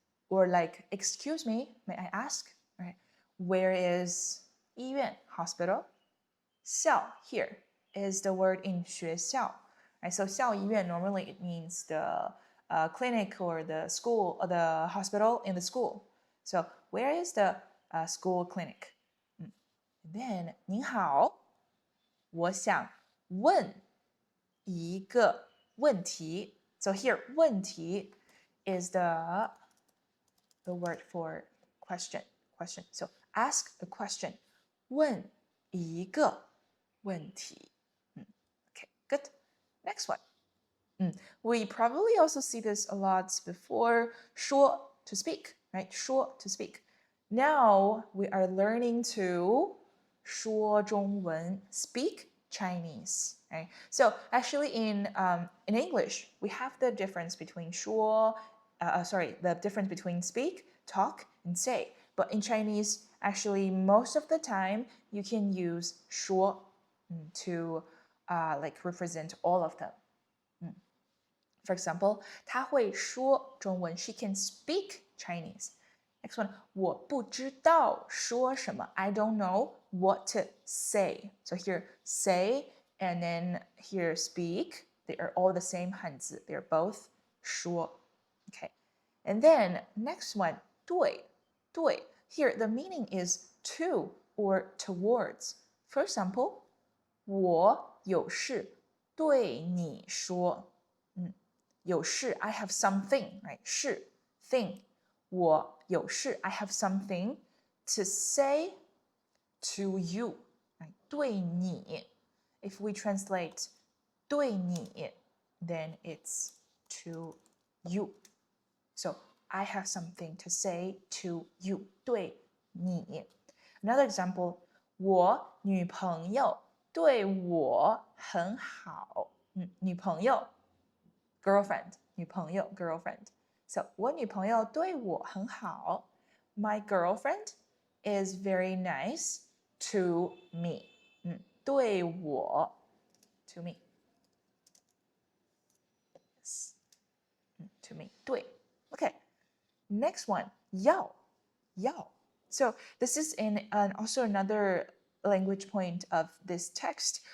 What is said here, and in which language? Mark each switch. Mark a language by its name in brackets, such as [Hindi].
[English] Or like, excuse me, may I ask? Right? Where is 医院, hospital? 校 here is the word in 学校. Right? So 校医院 normally it means the clinic or the school or the hospital in the school. So where is the school clinic? Then [Chinese] 您好，我想问一个问题. [English] So here 问题 is the word for question. So ask a question. [Chinese] 问一个问题. [English] Okay, good. Next one. We probably also see this a lot before. 说 to speak, right? 说 to speak. Now we are learning to [Chinese] 说中文, [English] speak Chinese, right? So actually in English, we have the difference between 说, the difference between speak, talk, and say. But in Chinese, actually most of the time you can use 说 to like represent all of them. For example, [Chinese] 她会说中文. [English] She can speak Chinese. [Chinese] Next one, 我不知道说什么. [English] I don't know what to say. So here, say, and then here, speak. They are all the same Hanzi. They are both 说.Okay. And then next one, 对.Here, the meaning is to or towards. [Chinese] For example, 我有事对你说. [English] 有事 I have something, right? 事 thing. [Chinese] 我有事 [English] I have something to say to you, right? [Chinese] 对你. [English] If we translate [Chinese] 对你, [English] then it's to you. So I have something to say to you. [Chinese] 对你. [English] Another example, [Chinese] 我女朋友对我很好. [English] 女朋友 girlfriend, 女朋友 girlfriend. So [Chinese] 我女朋友对我很好. [English] My girlfriend is very nice to me. 对我 to me. Yes. To me. 对 Okay, next one, 要.So this is also another language point of this text.